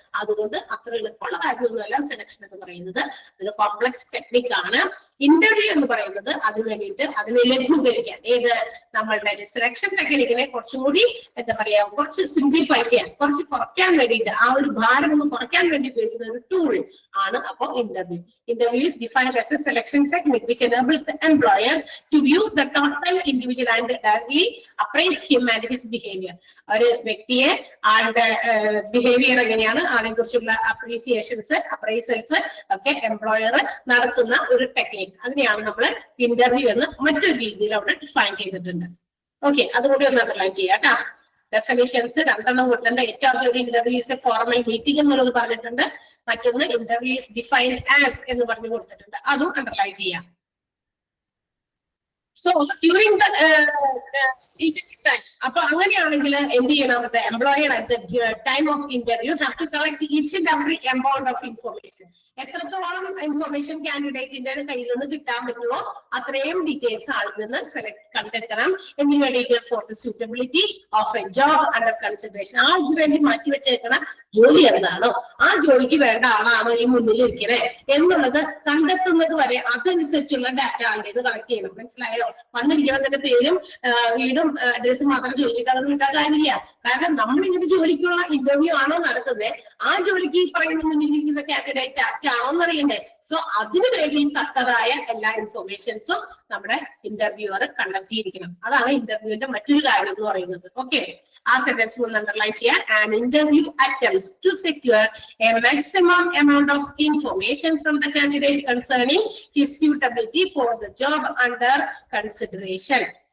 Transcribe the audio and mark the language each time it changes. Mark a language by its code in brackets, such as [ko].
[ml] അതുകൊണ്ട് അത്ര എളുപ്പമുള്ള കാര്യമൊന്നുമല്ല സെലക്ഷൻ എന്ന് പറയുന്നത്. അതൊരു കോംപ്ലക്സ് ടെക്നിക് ആണ്. ഇന്റർവ്യൂ എന്ന് പറയുന്നത് അതിന് വേണ്ടിയിട്ട് അതിനെ ലഘൂകരിക്കാൻ, ഏത് നമ്മളുടെ സെലക്ഷൻ ടെക്നിക്കിനെ കുറച്ചും കൂടി എന്താ പറയാ കുറച്ച് സിംപ്ലിഫൈ ചെയ്യാൻ, കുറച്ച് കുറയ്ക്കാൻ വേണ്ടിയിട്ട്, ആ ഒരു ഭാരം ഒന്ന് കുറയ്ക്കാൻ വേണ്ടി ഉപയോഗിക്കുന്ന ഒരു ടൂൾ ആണ് അപ്പൊ interview. [en] Interview is defined as a selection technique which enables the employer to view the total individual and appraise him and his behavior. [ml] ഒരു വ്യക്തിയെ ആളുടെ ബിഹേവിയർ എങ്ങനെയാണ്, ആളെ കുറിച്ചുള്ള അപ്രീസിയേഷൻസ്, അപ്രൈസൽസ് ഒക്കെ എംപ്ലോയർ നടത്തുന്ന ഒരു ടെക്നിക്. അതിനെയാണ് നമ്മൾ ഇന്റർവ്യൂ എന്ന് മറ്റൊരു രീതിയിൽ അവിടെ ഡിഫൈൻ ചെയ്തിട്ടുണ്ട്. ഓക്കെ, അതുകൂടി ഒന്ന് അണ്ടർലൈൻ ചെയ്യാം കേട്ടോ. ഡെഫിനിഷൻസ് രണ്ടെണ്ണം കൊടുത്തിട്ടുണ്ട്. ഏറ്റവും ഒരു [en] interview is a formal meeting [ml] എന്നുള്ളത് പറഞ്ഞിട്ടുണ്ട്. മറ്റൊന്ന് [en] interview is defined as [ml] എന്ന് പറഞ്ഞു കൊടുത്തിട്ടുണ്ട്. അതും അണ്ടർലൈൻ ചെയ്യാം. [en] So during the interview time, [ml] അപ്പൊ അങ്ങനെയാണെങ്കിൽ എന്ത് ചെയ്യണം? [en] The employer at the time of interview have to collect each and every amount of information. [ml] എത്രത്തോളം ഇൻഫർമേഷൻ കാൻഡിഡേറ്റിന്റെ കയ്യിൽ നിന്ന് കിട്ടാൻ പറ്റുമോ അത്രയും ഡീറ്റെയിൽസ് ആളിൽ നിന്ന് കണ്ടെത്തണം. എന്തിനു വേണ്ടിയിട്ട്? [en] For the suitability of a job under consideration. [ml] ആൾക്ക് വേണ്ടി മാറ്റിവെച്ചേക്കണ ജോലി എന്താണോ ആ ജോലിക്ക് വേണ്ട ആളാണോ ഈ മുന്നിൽ ഇരിക്കണേ എന്നുള്ളത് കണ്ടെത്തുന്നത് വരെ അതനുസരിച്ചുള്ള ഡാറ്റ ആളുടേത് കളക്ട് ചെയ്യണം. മനസ്സിലായോ? വന്നിരിക്കുന്നതിന്റെ പേരും വീടും അഡ്രസ്സും മാത്രം ചോദിച്ചിട്ട് അത് കിട്ടാൻ കാര്യമില്ല. കാരണം നമ്മൾ ഇങ്ങനത്തെ ജോലിക്കുള്ള ഇന്റർവ്യൂ ആണോ നടത്തുന്നത്, ആ ജോലിക്ക് ഈ പറയുന്ന മുന്നിലിരിക്കുന്ന കാൻഡിഡേറ്റ് ആണോ എന്നറിയണ്ടേ. സോ അതിനു വേണ്ടി തക്കതായ എല്ലാ ഇൻഫോർമേഷൻസും നമ്മുടെ ഇന്റർവ്യൂവർ കണ്ടെത്തിയിരിക്കണം. അതാണ് ഇന്റർവ്യൂവിന്റെ മറ്റൊരു കാര്യം എന്ന് പറയുന്നത്. ഓക്കെ, ആ സെന്റൻസ് ഒന്ന് അണ്ടർലൈൻ ചെയ്യാൻ. [en] An interview attempts to secure a maximum amount of information from the candidate concerning his suitability for the job under consideration.